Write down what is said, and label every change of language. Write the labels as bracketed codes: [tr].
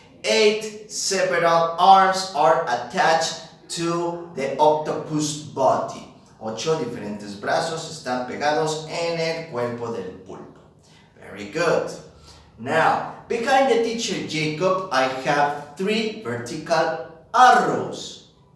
[en] 8 several arms are attached to the octopus body. [es] 8 diferentes brazos están pegados en el cuerpo del pulpo. [en] Very good. Now, behind the teacher Jacob, I have 3 vertical arrows.